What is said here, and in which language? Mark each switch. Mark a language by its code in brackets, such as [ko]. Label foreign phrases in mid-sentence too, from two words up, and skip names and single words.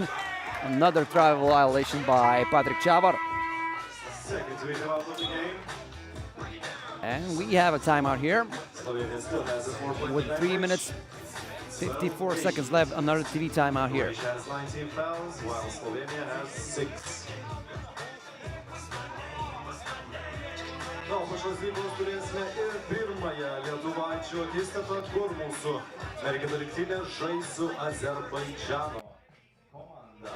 [en] Another travel violation by Patrik Čavar. And we have a timeout here. With 3 minutes, 54 seconds left, another TV timeout here. Croatia has 19 fouls, while Slovenia has 6. [lt] Na, po šios dvigos turėsime ir pirmąją lietuvaičių akistatą, kur mūsų merginų rinktinė žais su Azerbaidžano komanda.